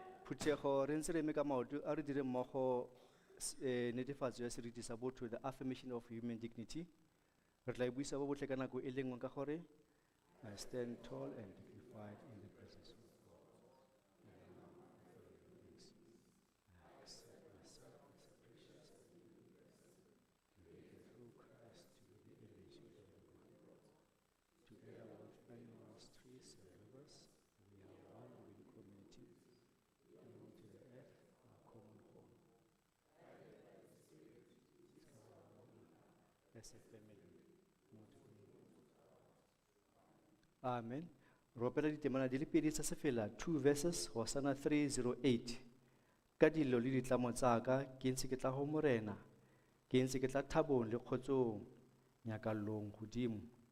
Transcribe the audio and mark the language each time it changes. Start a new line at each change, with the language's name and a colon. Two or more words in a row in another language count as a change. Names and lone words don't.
Tswana: Phuthego re ntse re eme ka maoto a re dire mmogo netefatso ya seriti sa botho,
English: the affirmation of human dignity.
Tswana: Re tla e buisa bo botle ka nako e le nngwe ka gore
English: I stand tall and dignified in the presence of God. I accept myself as a precious created through Christ to be the image of the living God. Together with animals, trees, and rivers, we are one living community, belong to the earth, our common home. As a family, not a Amen.
Tswana: Ropela ditemana di le pedi tsa sefela 2 verses Hosana 3:08.
Southern Sotho: Ka dilo le ditlamo tsa ka ke ntse ke tla ho morena, ke ntse ke tla thabong le kgotsong nyakallong godimo.